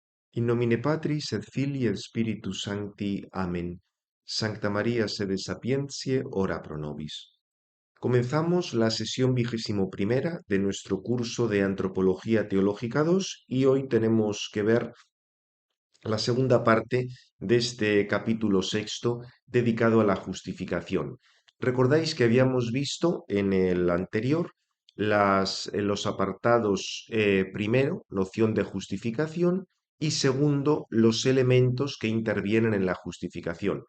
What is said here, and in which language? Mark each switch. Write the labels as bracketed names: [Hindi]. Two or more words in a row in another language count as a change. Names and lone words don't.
[Latin] In nomine Patris et Filii et Spiritus Sancti. Amén. Sancta María, sede sapientiae, ora pro nobis. [Spanish] Comenzamos la sesión 21ª de nuestro curso de Antropología Teológica 2 y hoy tenemos que ver la segunda parte de este capítulo sexto dedicado a la justificación. Recordáis que habíamos visto en el anterior en los apartados primero, noción de justificación, y segundo, los elementos que intervienen en la justificación.